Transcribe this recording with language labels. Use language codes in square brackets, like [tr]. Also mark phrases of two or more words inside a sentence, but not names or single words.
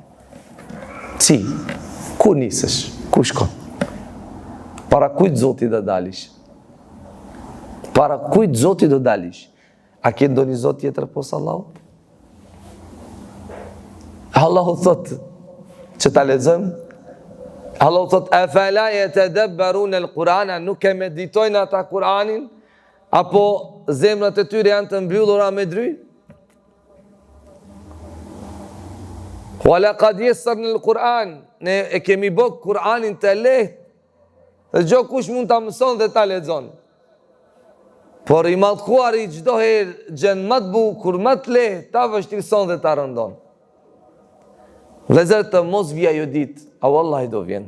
[sq] Si? Ku nisesh? Ku shkon? Para kujt Zoti do dalish? Para kujt Zoti do dalish? A ke ndonjë Zot tjetër pos Allahut? Allahu thot që ta lexojmë. [ar] Allahu thot أفلا يتدبرون القرآن, [sq] nuk e meditojnë ata Kur'anin, apo zemrat e tyre janë të mbyllura me dry? [ar] ولقد يسرنا القرآن, [sq] ne e kemi bë Kur'anin të lehtë, dhe çdo kush mund ta mëson dhe ta lexon. Por i mallkuari çdo herë gjen më të bukur, më të lehtë, ta vështirëson dhe ta rëndon. Vëllezër, të mos vija ajo ditë, a wallahi do vjen.